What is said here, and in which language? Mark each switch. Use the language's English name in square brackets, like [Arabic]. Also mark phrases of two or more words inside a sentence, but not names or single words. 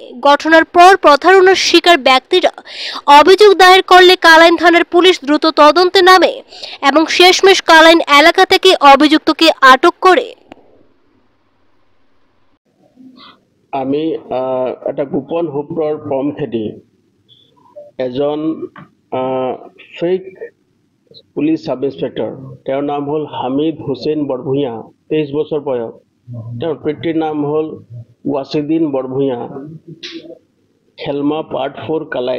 [Bangla] ঘটনার পর প্রতারণার শিকার ব্যক্তিরা অভিযোগ দায়ের করলে কালাইন থানার পুলিশ দ্রুত তদন্তে নামে এবং শেষমেশ কালাইন এলাকা থেকে অভিযুক্তকে আটক করে। [Assamese] আমি এটা গোপন সূত্ৰৰ পম খেদি এজন [English] fake police sub inspector, [Assamese] তেওঁৰ নাম হ'ল হামিদ হুছেইন বৰভূঞা, 23 বছৰ বয়স। তেওঁৰ পিতৃৰ নাম হ'ল ৱাছিদিন বৰভূঞা, খেলমা পাৰ্ট 4 কালাইন।